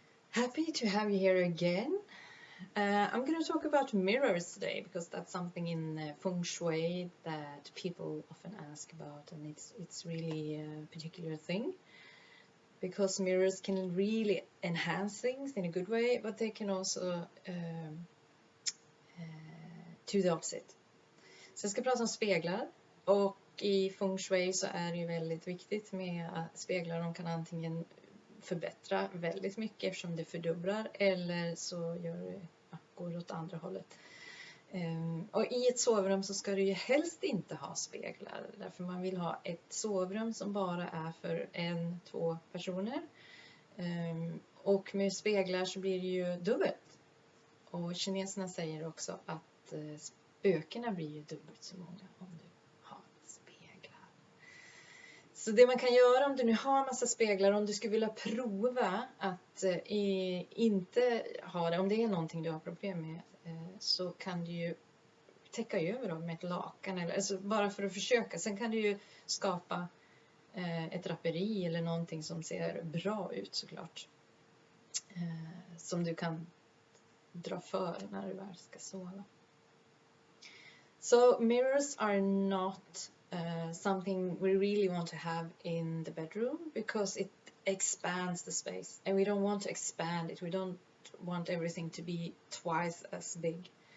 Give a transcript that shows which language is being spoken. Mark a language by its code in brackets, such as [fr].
[en] Happy to have you here again. I'm going to talk about mirrors today because that's something in Feng Shui that people often ask about, and it's really a particular thing because mirrors can really enhance things in a good way, but they can also do the opposite. [sv] Så jag ska prata om speglar, och i Feng Shui så är det ju väldigt viktigt med att speglar, de kan antingen förbättra väldigt mycket eftersom det fördubblar, eller så går det åt andra hållet. Och i ett sovrum så ska du ju helst inte ha speglar, därför man vill ha ett sovrum som bara är för 1-2 personer. Och med speglar så blir det ju dubbelt. Och kineserna säger också att spökena blir ju dubbelt så många om du har speglar. Så det man kan göra om du nu har massa speglar, om du skulle vilja prova att inte ha det, om det är någonting du har problem med, så kan du ju täcka över dem med ett lakan, eller alltså bara för att försöka. Sen kan du ju skapa ett draperi eller någonting som ser bra ut, såklart, som du kan dra för när du väl ska sova. [en] So mirrors are not something we really want to have in the bedroom because it expands the space, and we don't want to expand it. We don't want everything to be twice as big.